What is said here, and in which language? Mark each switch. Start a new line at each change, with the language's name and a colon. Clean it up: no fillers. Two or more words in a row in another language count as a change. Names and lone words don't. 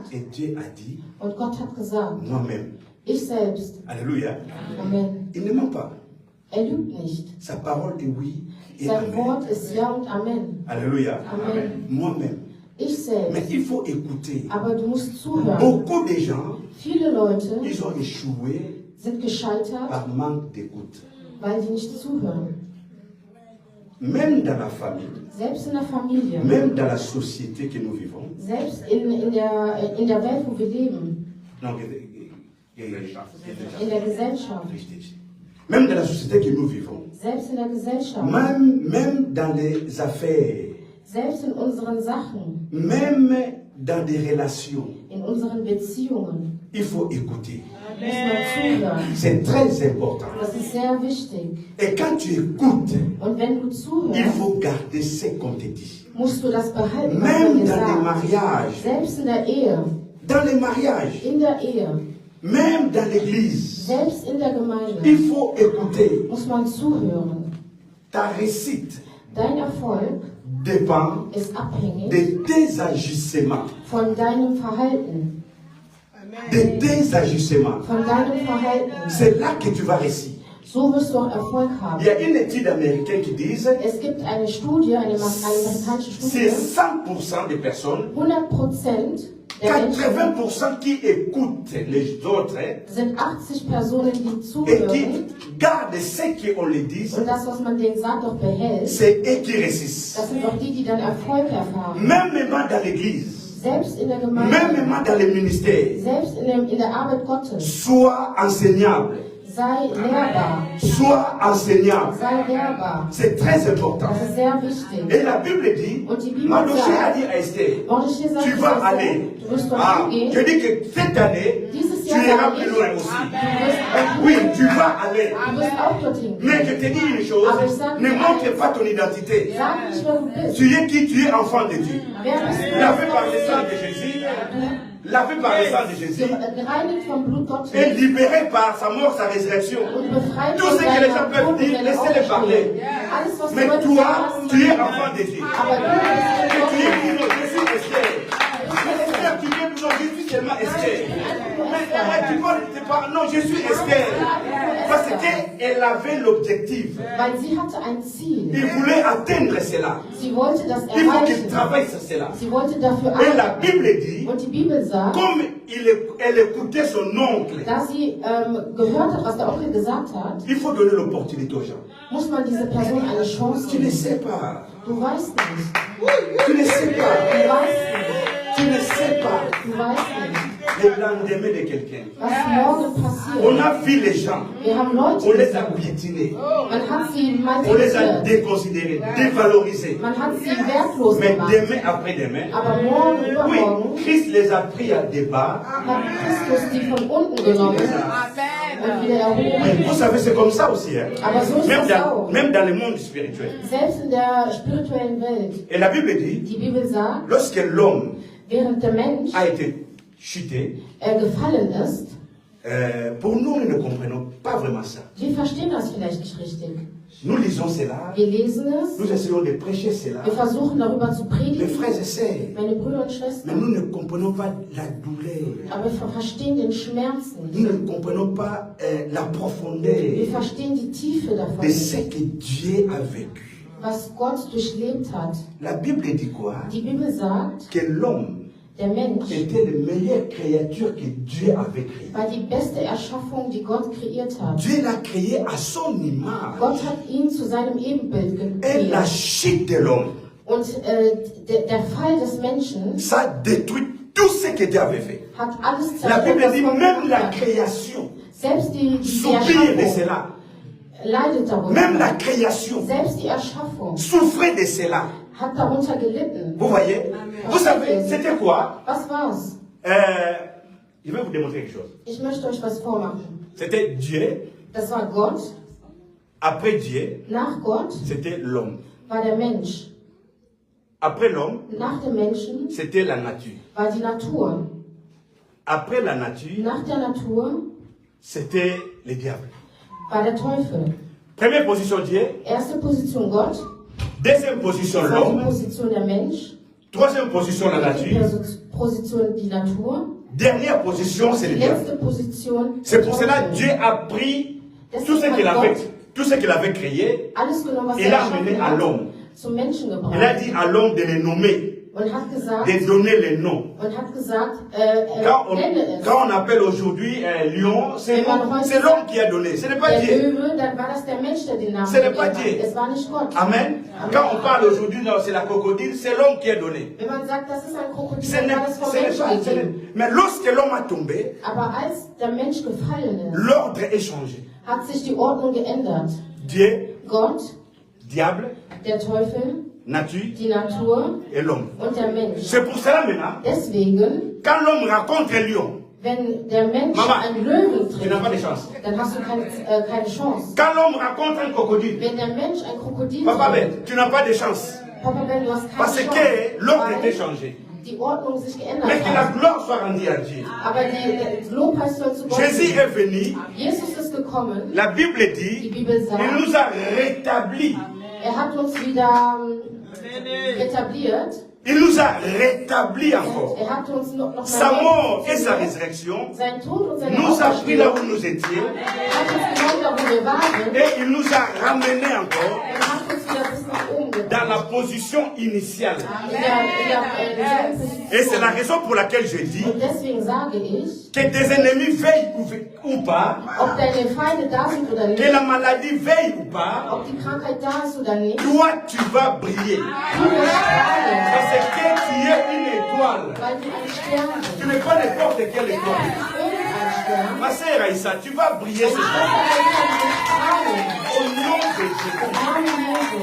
French: et Dieu a dit,
German: und Gott hat gesagt,
French: moi-même,
German: ich selbst,
French: alléluia, Amen. il ne ment pas.
German: Er lügt nicht.
French: Sa parole est oui et
German: Sein amen. Wort ist Ja und Amen.
French: Alléluia. Amen. Moi-même.
German: Ich
French: Mais
German: selbst.
French: il faut écouter.
German: Aber du musst zuhören.
French: Beaucoup de gens,
German: Viele Leute
French: ils ont échoué
German: sind gescheitert,
French: par manque d'écoute.
German: weil sie nicht zuhören.
French: Même dans la famille,
German: Selbst in der Familie,
French: même dans la société que nous vivons.
German: selbst in der Welt, wo wir leben,
French: Donc,
German: in der Gesellschaft,
French: même dans la société que nous vivons.
German: selbst in der Gesellschaft,
French: Même dans les affaires.
German: selbst in unseren Sachen,
French: Même dans des relations.
German: in unseren Beziehungen,
French: Il faut écouter.
German: muss man zuhören.
French: C'est très important.
German: Das ist sehr wichtig.
French: Et quand tu écoutes,
German: Und wenn du
French: il
German: zuhörst,
French: faut garder ce qu'on te dit.
German: musst du das behalten, was man
French: Même
German: dir
French: dans les
German: sagt.
French: mariages.
German: Selbst in der Ehe,
French: Dans les mariages.
German: in der Ehe,
French: Même dans l'église.
German: selbst in der Gemeinde,
French: Il faut écouter.
German: muss man zuhören.
French: Ta réussite
German: Dein Erfolg
French: dépend
German: ist abhängig
French: de tes agissements.
German: von deinem Verhalten.
French: De tes agissements.
German: Von deinem Verhalten.
French: C'est là que tu vas réussir.
German: So wirst du auch Erfolg
French: Il
German: haben.
French: y a une étude américaine qui dit
German: Es gibt eine Studie, eine amerikanische
French: c'est
German: Studie,
French: 100% des personnes
German: 100% Menschen
French: 80% qui écoutent les autres
German: sind 80 Personen, die
French: et
German: zuhören
French: qui gardent ce qu'on leur dit,
German: und das, was man denen sagt, auch behält.
French: c'est eux qui réussissent.
German: Das sind auch die, die dann Erfolg erfahren.
French: Même dans l'église,
German: Selbst in der Gemeinde,
French: même dans les ministères,
German: selbst in der Arbeit Gottes.
French: sois enseignable,
German: Sei lehrbar.
French: sois enseignable.
German: Sei lehrbar.
French: C'est très important.
German: Das ist sehr wichtig.
French: Et la Bible dit,
German: Und die Bibel
French: Mardochée a
German: sagt,
French: dit à Esther,
German: Mordechai sagt,
French: tu vas aller.
German: du wirst dort Ah, hingehen.
French: je dis que cette année,
German: Dieses
French: tu
German: Jahr
French: iras
German: sage
French: plus
German: ich,
French: loin aussi.
German: du wirst
French: Oui, tu vas aller.
German: Du wirst auch dorthin gehen.
French: Mais je te dis une chose,
German: Aber ich sage
French: ne
German: dir
French: montre
German: eins,
French: pas ton identité.
German: sag nicht, wer du bist.
French: Tu es qui? Tu es enfant de Dieu.
German: Wer bist du?
French: Lavé par le sang de Jésus, lavé par le sang de Jésus,
German: Gereinigt vom Blut Gottes
French: et libéré par sa mort, sa résurrection.
German: und befreit
French: Tout
German: von
French: ce que les gens
German: seiner
French: peuvent
German: Tod und
French: dire,
German: seiner
French: laissez-les parler.
German: Auferstehung. Alles, was
French: Mais
German: du heute
French: toi,
German: sagst,
French: tu es enfant de Dieu.
German: aber du
French: Et tu es
German: bist
French: qui? Non, je suis Esther. Esther, tu es non, je suis seulement Esther. Mais tu parles, non, je suis Esther. Parce qu'elle avait l'objectif.
German: weil sie hatte ein Ziel.
French: Il voulait atteindre cela.
German: Sie wollte das
French: Il faut qu'il
German: erreichen.
French: travaille sur cela.
German: Sie wollte dafür
French: Et la
German: arbeiten.
French: Bible dit,
German: Und die Bibel sagt,
French: comme elle écoutait son oncle,
German: da sie gehört hat, was der Onkel gesagt hat,
French: il faut donner l'opportunité aux gens.
German: muss man dieser Person eine Chance
French: Tu ne
German: geben.
French: sais pas.
German: Du weißt nicht.
French: Tu ne sais
German: Du
French: pas.
German: weißt nicht.
French: Tu ne sais pas.
German: Du weißt nicht,
French: Le lendemain de quelqu'un.
German: was morgen
French: On
German: passiert.
French: a vu les gens.
German: Wir haben Leute
French: On les a
German: gesehen.
French: piétinés.
German: Man hat sie
French: On les a
German: malträtiert.
French: déconsidérés, dévalorisés.
German: Man hat sie wertlos
French: Mais
German: gemacht.
French: demain après demain,
German: Aber morgen,
French: oui,
German: übermorgen,
French: Christ les a pris à débat.
German: hat Christus die von unten genommen und wieder erhoben.
French: Mais vous savez, c'est comme ça aussi. Hein?
German: Aber so ist das auch.
French: Même dans le monde spirituel.
German: Selbst in der spirituellen Welt.
French: Et la Bible dit,
German: Die Bibel sagt,
French: lorsque l'homme
German: während der Mensch
French: a été chuté,
German: gefallen ist,
French: pour nous, nous ne comprenons pas vraiment ça.
German: wir verstehen das vielleicht nicht richtig.
French: Nous lisons cela,
German: Wir lesen es,
French: nous essayons de prêcher cela,
German: wir versuchen darüber zu
French: les
German: predigen,
French: frères et sœurs,
German: meine Brüder und
French: mais
German: Schwestern,
French: nous ne comprenons pas la douleur.
German: aber wir verstehen den Schmerz
French: Nous
German: nicht.
French: ne comprenons pas la
German: Wir
French: profondeur
German: verstehen die Tiefe davon
French: de ce
German: nicht,
French: que Dieu a vécu.
German: was Gott durchlebt hat.
French: La Bible dit quoi?
German: Die Bibel sagt,
French: Que l'homme
German: der Mensch
French: était la meilleure créature que Dieu avait créée.
German: war die beste Erschaffung, die Gott kreiert hat.
French: Dieu l'a créé à son image.
German: Gott hat ihn zu seinem Ebenbild
French: Et la
German: kreiert.
French: chute de l'homme,
German: Und der Fall des Menschen
French: ça détruit tout ce que Dieu avait fait.
German: hat alles
French: La
German: zerstört,
French: Bible
German: was
French: dit
German: Gott
French: même
German: gemacht
French: la
German: hat.
French: création
German: Selbst die
French: soupire de
German: Erschaffung
French: cela.
German: leidet darunter.
French: Même la création
German: Selbst die Erschaffung
French: souffrait de cela.
German: hat darunter gelitten.
French: Vous voyez? Vous savez, c'était quoi?
German: Was war's?
French: Je vais vous démontrer quelque chose.
German: Ich möchte euch was vormachen.
French: C'était Dieu.
German: Das war Gott.
French: Après Dieu,
German: Nach Gott
French: c'était l'homme.
German: war der Mensch.
French: Après l'homme,
German: Nach dem Menschen
French: c'était la nature.
German: war die Natur.
French: Après la nature,
German: Nach der Natur
French: c'était le diable.
German: war der Teufel.
French: Première position Dieu,
German: Erste Position Gott.
French: deuxième position
German: Zweite
French: l'homme,
German: Position der Mensch.
French: troisième position la
German: Dritte
French: nature,
German: Position die Natur.
French: dernière position c'est
German: Die
French: le diable.
German: letzte Position
French: C'est
German: der
French: pour cela
German: Teufel.
French: que Dieu a pris
German: Deswegen
French: tout ce
German: hat
French: qu'il avait,
German: Gott
French: tout ce qu'il avait créé,
German: alles genommen, was
French: il
German: er
French: l'a amené
German: erschaffen
French: à
German: hat,
French: l'homme.
German: zum Menschen
French: Il a
German: gebracht.
French: dit à l'homme de les nommer,
German: Und hat gesagt,
French: de donner les noms.
German: nenne es.
French: Quand on appelle aujourd'hui lion, c'est l'homme qui a donné, ce n'est pas
German: Der
French: Dieu.
German: Löwe, dann war das der Mensch, der den Namen
French: Ce n'est pas
German: gegeben
French: Dieu.
German: hat. Es war nicht Gott.
French: Amen. Quand on parle aujourd'hui, non, c'est la crocodile, c'est l'homme qui a donné.
German: Wenn man sagt, das ist ein Krokodil,
French: Ce
German: dann
French: n'est
German: war das vom
French: ce n'est
German: Menschen
French: pas, ce n'est-
German: gegeben.
French: mais lorsque l'homme a tombé,
German: Aber als der Mensch gefallen ist,
French: l'ordre est changé.
German: hat sich die Ordnung geändert.
French: Dieu,
German: Gott,
French: diable,
German: der Teufel,
French: nature
German: die Natur
French: et l'homme.
German: und der Mensch.
French: C'est pour cela maintenant,
German: Deswegen,
French: quand l'homme rencontre un lion,
German: wenn der Mensch
French: Mama,
German: einen Löwen
French: tu n'as pas de
German: trifft,
French: chance.
German: dann hast du keine Chance.
French: Quand l'homme rencontre un crocodile,
German: Wenn der Mensch ein Krokodil
French: Papa
German: trifft,
French: Ben, tu n'as pas de chance.
German: Papa Ben, du hast keine
French: Parce
German: Chance.
French: que l'ordre
German: weil
French: était changé.
German: die Ordnung sich geändert
French: Mais que la
German: hat.
French: gloire soit rendue à Dieu.
German: Aber die Lobpreis soll zu Gott
French: Jésus
German: gehen.
French: est venu,
German: Jesus ist gekommen.
French: la Bible
German: Die
French: dit,
German: Bibel sagt,
French: il nous a rétablis.
German: er hat uns wieder etabliert.
French: Il nous a rétablis encore.
German: Er hat uns noch mal
French: Sa mort et sa
German: neu-
French: résurrection
German: sein Tod und seine
French: nous a pris là où
German: Auferstehung
French: nous étions
German: hat uns genommen, da wo wir waren,
French: et il nous a ramenés encore
German: und hat uns wieder bis nach oben
French: dans la
German: gebracht.
French: position initiale.
German: in derselben Position.
French: Et c'est la raison pour laquelle je dis
German: Und deswegen sage ich,
French: que tes ennemis veillent ou pas,
German: ob deine Feinde da sind oder
French: que
German: nicht,
French: la maladie veille ou pas,
German: ob die Krankheit da ist oder nicht,
French: toi tu vas briller.
German: du wirst strahlen,
French: Parce que tu es une étoile.
German: weil du ein Stern bist.
French: Tu n'es pas n'importe quelle
German: Du
French: étoile.
German: bist irgendein Stern.
French: Ma sœur Aïssa, tu vas briller ce soir. Au nom de Jésus.